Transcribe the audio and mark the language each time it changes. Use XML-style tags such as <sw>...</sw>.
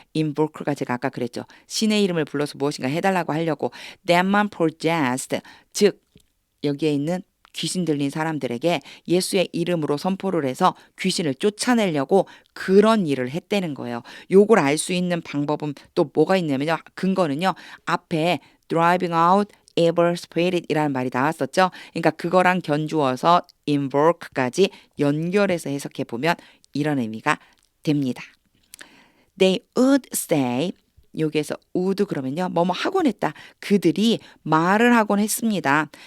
<ko>invoke가 제가 아까 그랬죠. 신의 이름을 불러서 무엇인가 해달라고 하려고 demon possessed 즉 여기에 있는 귀신 들린 사람들에게 예수의 이름으로 선포를 해서 귀신을 쫓아내려고 그런 일을 했다는 거예요. 요걸 알 수 있는 방법은 또 뭐가 있냐면요. 근거는요. 앞에</ko> <en>driving out evil spirit</en> <ko>이라는 말이 나왔었죠. 그러니까 그거랑 견주어서 invoke까지 연결해서 해석해 보면 이런 의미가 됩니다.</ko> <en>They would say</en> <ko>여기에서 would 그러면요. 뭐뭐 하곤 했다. 그들이 말을 하곤 했습니다.</ko>